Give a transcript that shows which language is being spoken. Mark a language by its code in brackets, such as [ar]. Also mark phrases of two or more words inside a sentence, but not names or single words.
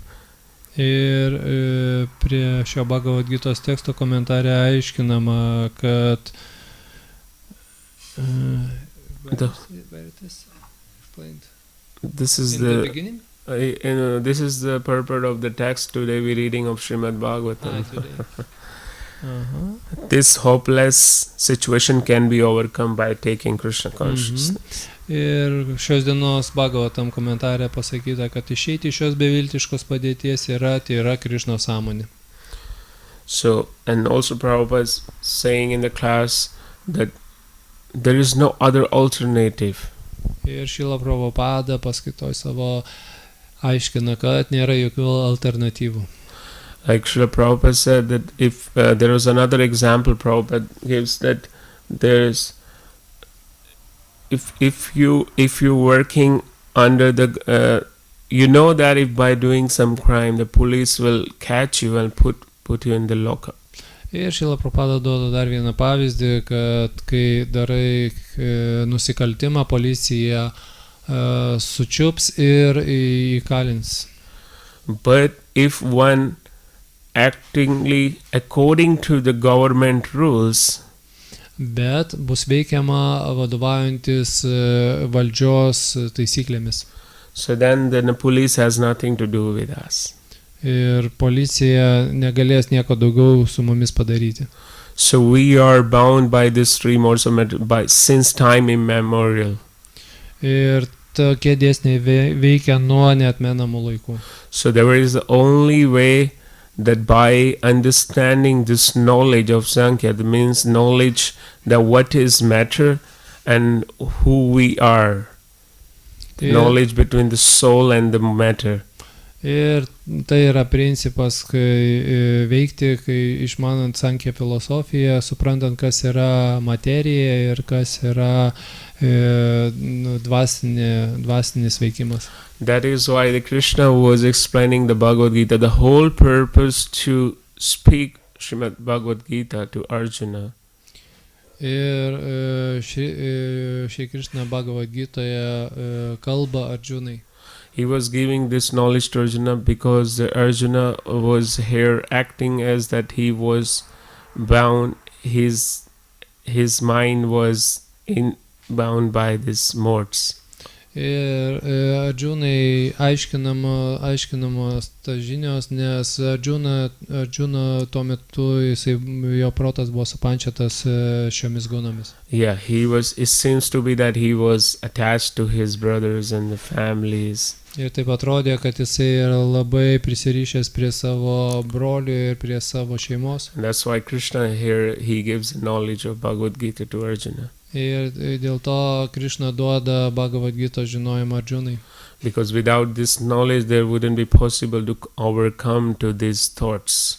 [lt] Ir prie šio Bhagavad-gitos teksto komentare aiškinama, kad [en] this is this is the purport of the text today we're reading of Srimad Bhagavatam. This hopeless situation can be overcome by taking Krishna consciousness. [lt] Ir šios dienos Bhagavatam komentare pasakyta, kad išeiti iš šios beviltiškos padėties yra Krishna sąmonė. [en] So, and also Prabhupada is saying in the class that there is no other alternative. [lt] Ir Šrila Prabhupada paskaitoj savo aiškina, kad nėra jokių alternatyvų. [en] Like Srila Prabhupada said that if there was another example Prabhupada gives, that there's if you working under the you know that if by doing some crime the police will catch you and put you in the lockup. [lt] Ir Šrila Prabhupada duoda dar vieną pavyzdį, kad kai darai nusikaltimą, policija sučiups ir įkalins. [en] But if one actingly according to the government rules, [lt] bet bus veikiama vadovaujantis valdžios taisyklėmis. [en] So then the police has nothing to do with us. [lt] Ir policija negalės nieko daugiau su mumis padaryti. [en] So we are bound by this three modes of matter since time immemorial. [lt] Ir tokie dėsniai veikia nuo neatmenamų laikų. [en] So there is the only way that by understanding this knowledge of Sankhya, that means knowledge that what is matter and who we are, knowledge between the soul and the matter. [lt] Ir tai yra principas, kai veikti, kai išmanant Sankhya filosofiją, suprantant, kas yra materija ir kas yra dvasinis veikimas. [en] That is why the Krishna was explaining the Bhagavad Gita, the whole purpose to speak Srimad Bhagavad Gita to Arjuna. [lt] Ir Shri Krishna Bhagavad Gitoje kalba Arjunai. [en] He was giving this knowledge to Arjuna because Arjuna was here acting as that he was bound, his mind was bound by these modes. [lt] Ir Arjunai aiškinamos tas žinios, nes Arjuna tuo metu jo protas buvo supančiatas šiomis gunomis. [en] Yeah, it seems to be that he was attached to his brothers and the families. [lt] Ir taip atrodė, kad jisai yra labai prisirišęs prie savo brolių ir prie savo šeimos. [en] And that's why Krishna here, he gives knowledge of Bhagavad Gita to Arjuna. [lt] Ir dėl to Krishna duoda Bhagavad Gita žinojimą Arjunai. [en] Because without this knowledge, there wouldn't be possible to overcome to these thoughts.